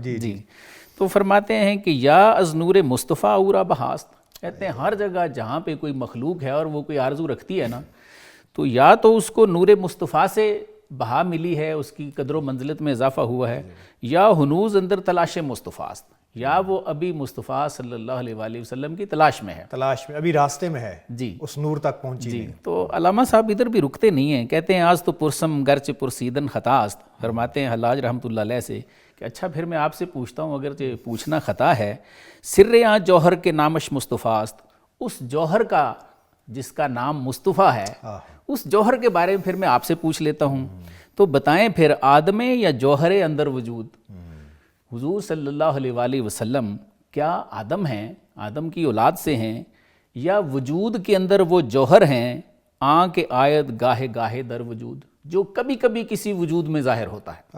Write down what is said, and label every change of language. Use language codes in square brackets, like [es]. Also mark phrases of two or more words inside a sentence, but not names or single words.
[ur] جی، تو فرماتے ہیں کہ [fa] یا از نور مصطفیٰ اورا بہاست، [ur] کہتے ہیں ہر جگہ جہاں پہ کوئی مخلوق ہے اور وہ کوئی آرزو رکھتی ہے نا، تو یا تو اس کو نور مصطفیٰ سے بہا ملی ہے، اس کی قدر و منزلت میں اضافہ ہوا ہے، [fa] یا ہنوز اندر تلاش مصطفیٰ است، [ur] یا وہ ابھی مصطفیٰ [ar] صلی اللہ علیہ وآلہ وسلم [ur] کی تلاش میں ہے، تلاش میں، ابھی راستے میں ہے، جی، اس نور تک پہنچی نہیں۔ تو علامہ صاحب ادھر بھی رکتے نہیں ہیں، کہتے ہیں [fa] آج تو پرسم گرچہ پرسیدن خطا است، [ur] فرماتے ہیں حلاج رحمۃ اللہ علیہ سے کہ اچھا پھر میں آپ سے پوچھتا ہوں، اگرچہ پوچھنا خطا ہے، [fa] سر آں جوہر کے نامش مصطفیٰ است، [ur] اس جوہر کا جس کا نام مصطفیٰ ہے، اس جوہر کے بارے میں پھر میں آپ سے پوچھ لیتا ہوں، تو بتائیں پھر [fa] آدم یا جوہر اندر وجود، [ur] حضور [ar] صلی اللہ علیہ وآلہ وسلم [ur] کیا آدم ہیں، آدم کی اولاد سے ہیں، یا وجود کے اندر وہ جوہر ہیں [fa] آن کے آیت گاہے گاہے در وجود، [ur] جو کبھی کبھی کسی وجود میں ظاہر ہوتا ہے،